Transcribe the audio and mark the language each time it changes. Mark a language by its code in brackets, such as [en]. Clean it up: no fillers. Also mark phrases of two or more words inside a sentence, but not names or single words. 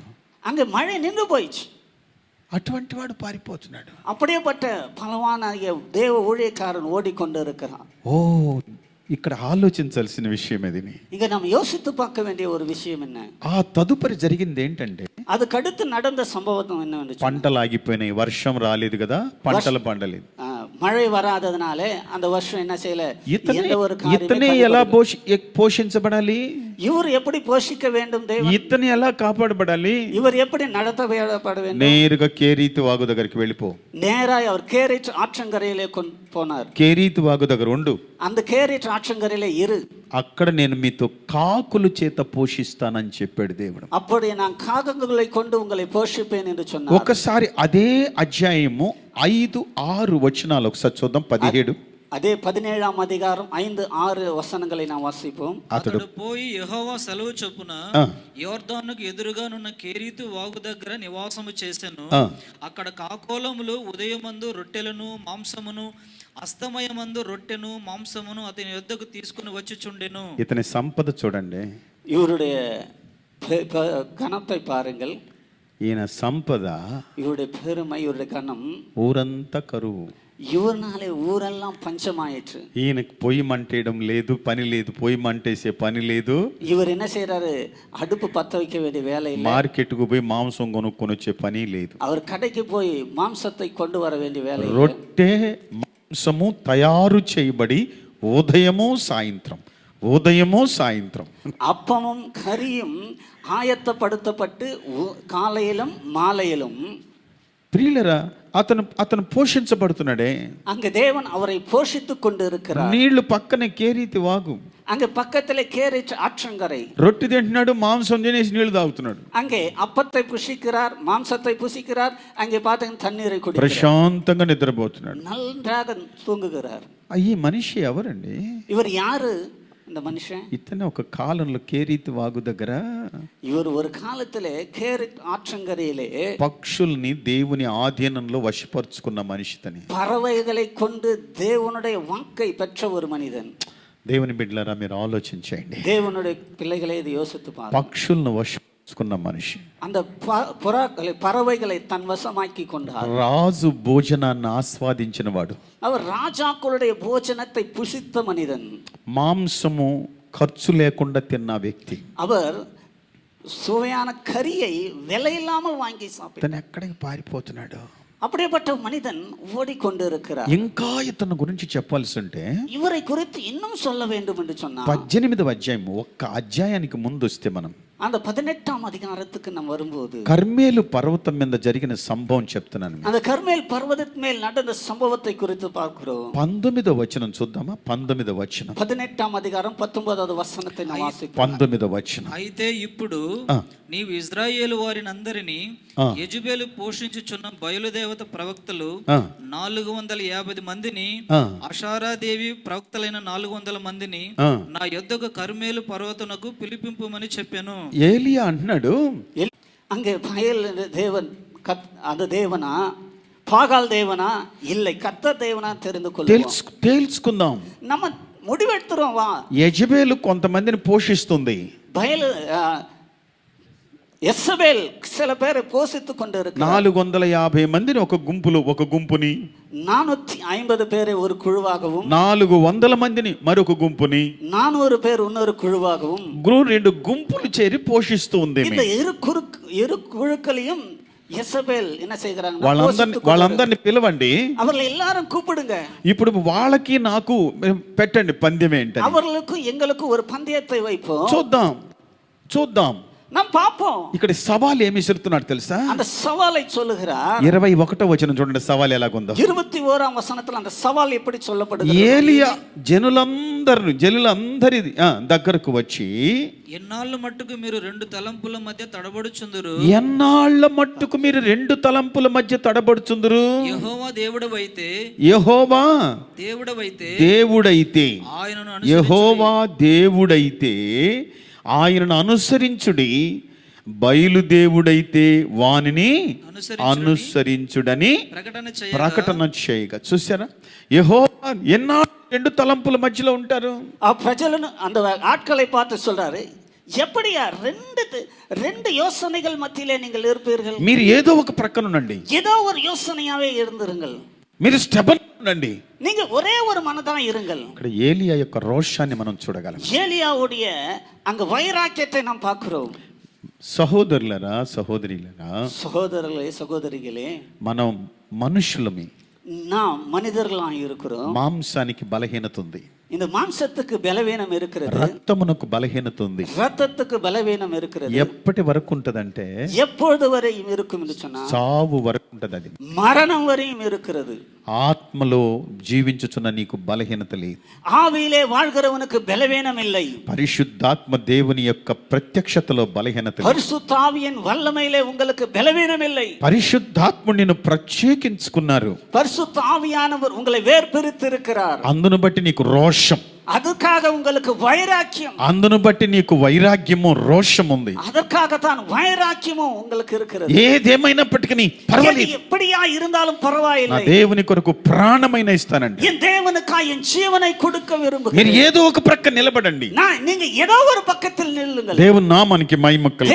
[ta] அங்க மழை நின்று போயிடுச்சு. [te] అటువంటి వాడు పారిపోతున్నాడు. [ta] அப்படியேப்பட்ட பலவான தேவ ஊழியக்காரன் ஓடிக்கொண்டு இருக்கிறான். [te] ఓ, ఇక్కడ ఆలోచించాల్సిన విషయం ఇది. [ta] இங்க நம்ம யோசித்து பார்க்க வேண்டிய ஒரு விஷயம் என்ன? [te] ఆ తదుపరి జరిగింది ఏంటంటే, [ta] அதுக்கடுத்து நடந்த சம்பவம் என்னவென்று [te] పంటలు ఆగిపోయినాయి, వర్షం రాలేదు కదా, పంటలు పండలేదు. [ta] மழை வராததுனாலே அந்த வருஷம் என்ன செய்யல, [te] ఇతనే ఎలా పోషించబడాలి, [ta] இவர் எப்படி போஷிக்க வேண்டும், [te] ఇతను ఎలా కాపాడబడాలి, [ta] இவர் எப்படி நடத்தப்பட வேண்டும்? [te] నేరుగా కేరీతు వాగు దగ్గరికి వెళ్ళిపో. [ta] நேராய் அவர் கேரிட் ஆற்றங்கரையிலே போனார். [te] కేరీతు వాగు దగ్గర ఉండు, [ta] அந்த கேரிட் ஆற்றங்கரையிலே இரு, [te] అక్కడ నేను మీతో కాకుల చేత పోషిస్తానని చెప్పాడు దేవుడు. [ta] அப்படி நான் காகங்களை கொண்டு உங்களை போஷிப்பேன் என்று சொன்னார். [te] ఒకసారి అదే అధ్యాయము 5-6 వచనాలు ఒకసారి చూద్దాం. 17. [ta] அதே 17ஆம் அதிகாரம் 5-6 వచనங்களை நாம் వాసిపోం. [te] అతడు పోయి యెహోవా సెలవు చొప్పున యోర్దానుకు ఎదురుగానున్న కెరీతు వాగు దగ్గర నివాసము చేసెను. అక్కడ కాకోలములు ఉదయమందు రొట్టెలను మాంసమును అస్తమయమందు రొట్టెను మాంసమును అతని యొద్దకు తీసుకుని వచ్చుచుండెను. ఇతని సంపద చూడండి, [ta] இவருடைய கனத்தை பாருங்கள். [te] ఈయన సంపద, [ta] இவருடைய பெருமை, இவருடைய கனம், [te] ఊరంతా కరువు. [ta] இவர்னாலே ஊரெல்லாம் பஞ்சமாயிற்று. [te] ఈయనకు పొయ్యి మంటేయడం లేదు, పని లేదు, పొయ్యి మంటేసే పని లేదు. [ta] இவர் என்ன செய்யறாரு, அடுப்பு பத்த வைக்க வேண்டிய வேலை இல்லை. [te] మార్కెట్కు పోయి మాంసం కొనుక్కొని వచ్చే పని లేదు. [ta] அவர் கடைக்கு போய் மாംசத்தை கொண்டு வர வேண்டிய வேலை இல்லை. [te] రొట్టె మాంసము తయారు చేయబడి ఉదయము సాయంత్రం, ఉదయము సాయంత్రం. [ta] அப்பமும் கறியும் ஆயத்தப்படுத்தப்பட்டு காலையிலும் மாலையிலும். [te] ప్రియులరా, అతను పోషించబడుతున్నాడే. [ta] அங்க தேவன் அவரை போஷித்துக் கொண்டு இருக்கிறார். [te] నీళ్లు పక్కనే కేరీతి వాగు, [ta] அங்க பக்கத்துல கேரிட் ஆற்றங்கரை. [te] రొట్టె తింటున్నాడు, మాంసం తినేసి నీళ్లు తాగుతున్నాడు. [ta] அங்கே அப்பத்தை புசிக்கிறார், மாம்சத்தை புசிக்கிறார். அங்கே பார்த்தீங்கன்னா தண்ணீரை குடிக்கிறார். [te] ప్రశాంతంగా నిద్రపోతున్నాడు, [ta] நன்றாக தூங்குகிறார். [te] ఈ మనిషి ఎవరండి? [ta] இவர் யாரு இந்த மனுஷன்? [te] ఇతనే ఒక కాలంలో కేరీతి వాగు దగ్గర [ta] இவர் ஒரு காலத்திலே கேரிட் ஆற்றங்கரையிலே [te] పక్షుల్ని దేవుని ఆధీనంలో వశపరుచుకున్న మనిషి తని. [ta] பறவைகளை கொண்டு தேவனுடைய வாக்கை பெற்ற ஒரு மனிதன். [te] దేవుని బిడ్డలారా, మీరు ఆలోచించండి. [ta] தேவனுடைய பிள்ளைகளை இது யோசித்து பாருங்க. [te] పక్షులను వశపరుచుకున్న మనిషి, [ta] அந்த புறாக்களை, பறவைகளை தன் வசமாக்கி கொண்டார். [te] రాజు భోజనాన్ని ఆస్వాదించిన వాడు, [ta] அவர் ராஜாக்களுடைய போஜனத்தை புசித்த மனிதன். [te] మాంసము ఖర్చు లేకుండా తిన్న వ్యక్తి. [ta] அவர் சுவையான கறியை விலையில்லாமல் வாங்கி சாப்பிட்டார். [te] తను ఎక్కడికి పారిపోతున్నాడు? [ta] அப்படிப்பட்ட மனிதன் ஓடிக்கொண்டு இருக்கிறார். [te] ఇంకా ఇతను గురించి చెప్పాల్సి ఉంటే [ta] இவரை குறித்து இன்னும் சொல்ல வேண்டும் என்று சொன்னார். [te] 18వ అధ్యాయం, ఒక్క అధ్యాయానికి ముందు వస్తే మనం [ta] அந்த 18ஆம் அதிகாரத்துக்கு நம்ம வரும்போது [te] కర్మేలు పర్వతం మీద జరిగిన సంభవం చెప్తున్నాను. [ta] அந்த கர்மேல் பர்வதத்தின் மேல் நடந்த சம்பவத்தை குறித்து பார்க்கிறோம். [te] 19వ వచనం చూద్దామా? 19వ వచనం, [ta] 18ஆம் அதிகாரம் 19வது వచనத்தை நாம் వాసిద్దాం. [te] 19వ వచనం. అయితే ఇప్పుడు నీవు ఇజ్రాయేలు వారిని అందరినీ యెజుబేలు పోషించుచున్న బయలుదేవత ప్రవక్తలు 450 మందిని, అషారాదేవి ప్రవక్తలైన 400 మందిని నా యొద్దకు కర్మేలు పర్వతమునకు పిలిపింపుమని చెప్పాను. ఏలియా అంటున్నాడు, [ta] அங்கே பயல் தேவன் அந்த தேவனா, பாகால் தேவனா, இல்லை கர்த்தர் தேவனா தெரிந்து கொள்ளுவோம், [te] తేల్చుకుందాం. [ta] நம்ம முடிவெடுத்துறோம். வா, [te] యెజబేలు కొంతమందిని పోషిస్తుంది. [ta] பயல் యెజబేల్ சில பேரை போஷித்துக் கொண்டு இருக்கிறார். [te] 450 మందిని ఒక గుంపుని, [ta] 450 பேரை ஒரு குழுவாகவும், [te] 400 మందిని మరొక గుంపుని, [ta] 400 பேர் இன்னொரு குழுவாகவும், [te] 2 గుంపులు చేరి పోషిస్తూ ఉంది. [ta] இந்த இரு குழுக்களையும் యెజబేల్ என்ன செய்கிறாங்க? [te] వాళ్ళందరినీ పిలవండి, [ta] அவர்களை எல்லாரும் கூப்பிடுங்க. [te] ఇప్పుడు వాళ్ళకి నాకు పెట్టండి పందెం ఏంటని. [ta] அவர்களுக்கும் எங்களுக்கும் ஒரு பந்தயத்தை வைப்போம், [te] చూద్దాం. [ta] நாம் பாப்போம். [te] ఇక్కడ సవాల్ ఏమి ఇస్తున్నాడు తెలుసా? [ta] அந்த సవాலை சொல்லுகிறார். [te] 21వ వచనం చూడండి, సవాల్ ఎలాగుందో. [ta] 21ஆம் వచనத்துல அந்த సవాల్ எப்படி சொல்லப்படுகிறது? [te] ఏలియా జనులందరి దగ్గరకు వచ్చి, ఎన్నాళ్ళ మట్టుకు మీరు 2 తలంపుల మధ్య తడబడుచుందురు? ఎన్నాళ్ళ మట్టుకు మీరు 2 తలంపుల మధ్య తడబడుచుందురు? యెహోవా దేవుడవైతే, యెహోవా దేవుడైతే, యెహోవా దేవుడైతే ఆయనను అనుసరించుడి, బయలుదేవుడైతే వానిని అనుసరించుడని ప్రకటన చేయగా. చూసారా? యెహోవా ఎన్నాళ్ళు 2 తలంపుల మధ్యలో ఉంటారు? ఆ ప్రజలను [ta] அந்த ஆட்களை பார்த்து சொல்றாரு, எப்படியா ரெண்டு யோசனைகள் மத்தியிலே நீங்கள் இருப்பீர்கள்? [te] మీరు ఏదో ఒక ప్రక్కన ఉండండి, [ta] ஏதோ ஒரு யோசனையாவே இருந்திருங்கள். [te] మీరు స్టెబన్ ఉండండి, [ta] நீங்க ஒரே ஒரு மனதான் இருங்கள். [te] ఇక్కడ ఏలియా యొక్క రోషాన్ని మనం చూడగలం. [ta] ஏலியாவுடைய அங்க வைராக்கியத்தை நாம் பார்க்கிறோம். [te] సహోదరులరా, సహోదరులరా, [ta] సహోదరిகளே, [te] మనం మనుషులమే, [ta] நாம் மனிதர்களா இருக்கிறோம். [te] మాంసానికి బలహీనత ఉంది, [ta] இந்த மாம்சத்துக்கு பலவீனம் இருக்கிறது, [te] రక్తమునకు బలహీనత ఉంది, [ta] ரத்தத்துக்கு பலவீனம் இருக்கிறது. [te] ఎప్పటి వరకు ఉంటదంటే [ta] எப்பொழுது வரையும் இருக்கும் என்று சொன்னா [te] చావు వరకు ఉంటది. అది [ta] மரணம் வரையும் இருக்கிறது. [te] ఆత్మలో జీవించుచున్న నీకు బలహీనత లేదు. [ta] ஆவியிலே வாழ்கிறவனுக்கு பலவீனம் இல்லை. [te] పరిశుద్ధాత్మ దేవుని యొక్క ప్రత్యక్షతలో బలహీనత లేదు. [ta] பரிசுத்த ஆவியின் வல்லமையிலே உங்களுக்கு பலவீனம் இல்லை. [te] పరిశుద్ధాత్ముడు నిన్ను ప్రత్యేకించుకున్నారు. [ta] பரிசுத்த ஆவியானவர் உங்களை வேர்பிரித்து இருக்கிறார். [te] అందును బట్టి నీకు రోషం, [ta] அதுக்காக உங்களுக்கு வைராக்கியம், [te] అందును బట్టి నీకు వైరాగ్యము రోషం ఉంది. [ta] அதற்காகத்தான் வைராக்கியமும் உங்களுக்கு இருக்கிறது. [te] ఏదేమైనప్పటికీ పర్వాలేదు, [ta] எப்படியா இருந்தாலும் [te] నా [ta] பரவாயில்லை, [te] దేవుని కొరకు ప్రాణమైన ఇస్తానండి. [ta] என் தேவனுக்காய் என் ஜீவனை கொடுக்க [te] మీరు [ta] விரும்புகிறேன். [te] ఏదో ఒక ప్రక్క నిలబడండి. [ta] நீங்க ஏதோ ஒரு பக்கத்தில் నిల్లుங்கள். [te] దేవుని నామానికి మహిమ కలుగును.